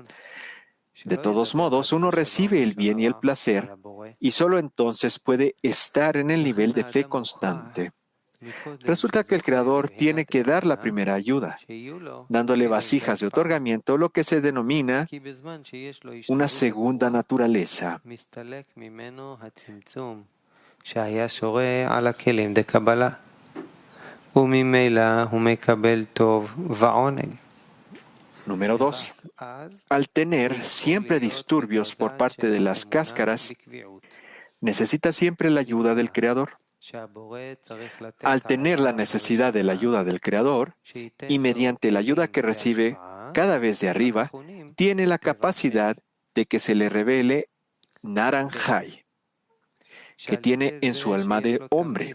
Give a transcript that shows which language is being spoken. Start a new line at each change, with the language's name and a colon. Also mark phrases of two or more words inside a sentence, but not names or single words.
Spanish: De todos modos, uno recibe el bien y el placer, y solo entonces puede estar en el nivel de fe constante. Resulta que el Creador tiene que dar la primera ayuda, dándole vasijas de otorgamiento, lo que se denomina una segunda naturaleza.
Hebrew: שהיה שורה על הכלים דקבלה, וממילא הוא מקבל טוב ועונג.
Spanish: Número 2. Al tener siempre disturbios por parte de las cáscaras, necesita siempre la ayuda del Creador. Al tener la necesidad de la ayuda del Creador, y mediante la ayuda que recibe cada vez de arriba, tiene la capacidad de que se le revele Naranjai, que tiene en su alma de hombre.